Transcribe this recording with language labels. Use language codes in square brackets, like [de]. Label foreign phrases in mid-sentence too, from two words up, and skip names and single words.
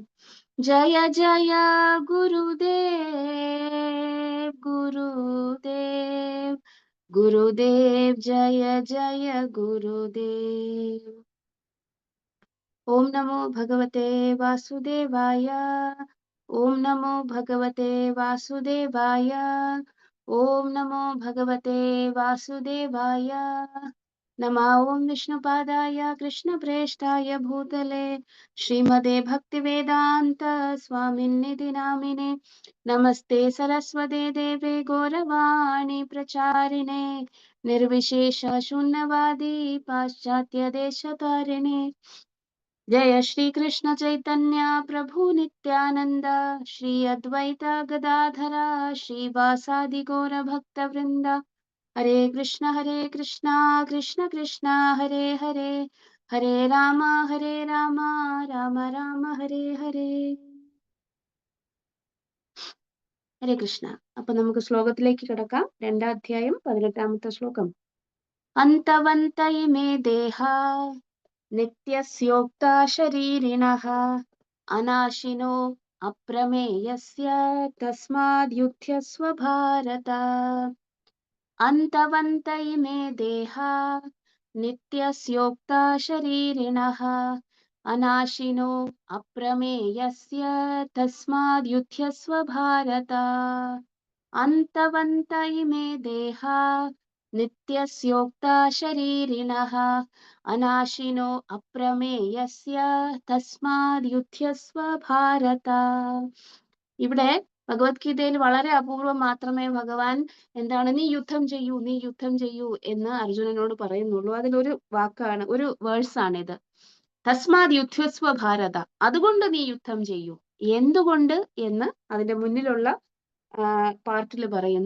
[sa] ജയ ജയ ഗുരുദേവ് ഗുരുദേവ് ഗുരുദേവ് ജയ ജയ ഗുരുദേവ്. ഓം നമോ ഭഗവതേ വാസുദേവായ. ഓം നമോ ഭഗവതേ വാസുദേവായ. ഓം നമോ ഭഗവതേ വാസുദേവായ. नमः ॐ विष्णुपादाय कृष्णप्रेष्ठाय भूतले श्रीमते भक्तिवेदान्त स्वामिन्निधि नामिने नमस्ते सरस्वते देवे गौरवाणी प्रचारिणे निर्विशेष शून्यवादी पाश्चात्य देशतारिणे जय श्री कृष्ण चैतन्य प्रभु नित्यानंद श्री अद्वैत गदाधर श्रीवासादि गौर भक्त वृंद हरे कृष्ण कृष्ण कृष्ण हरे हरे हरे राम राम राम हरे हरे ഹരേ കൃഷ്ണ. [ml] അപ്പൊ നമുക്ക് ശ്ലോകത്തിലേക്ക് കിടക്കാം. 2-ാം അധ്യായം 18-ാമത്തെ ശ്ലോകം. [sa] അന്തവന്ത ഇമേ ദേഹ നിത്യസ്യോക്ത ശരീരിണഃ അനാശിനോ അപ്രമേയസ്യ തസ്മാദ്യുധ്യസ്വ ഭാരത. अन्तवन्त इमे देहा नित्यस्योक्ता शरीरिणः अनाशिनो अप्रमेयस्य तस्माद्युध्यस्व भारत. अन्तवन्त इमे देहा नित्यस्योक्ता शरीरिणः अनाशिनो अप्रमेयस्य तस्माद्युध्यस्व भारत. [ml] ഇവിടെ ഭഗവത്ഗീതയിൽ വളരെ അപൂർവം മാത്രമേ ഭഗവാൻ എന്താണ് നീ യുദ്ധം ചെയ്യൂ എന്ന് അർജുനനോട് പറയുന്നുള്ളൂ. അതിലൊരു വാക്കാണ്, ഒരു വേഴ്സാണിത്. [sa] തസ്മാത് യുദ്ധസ്വ ഭാരത, [ml] അതുകൊണ്ട് നീ യുദ്ധം ചെയ്യൂ. എന്തുകൊണ്ട് എന്ന് അതിന്റെ മുന്നിലുള്ള പാർട്ടിൽ പറയുന്നു.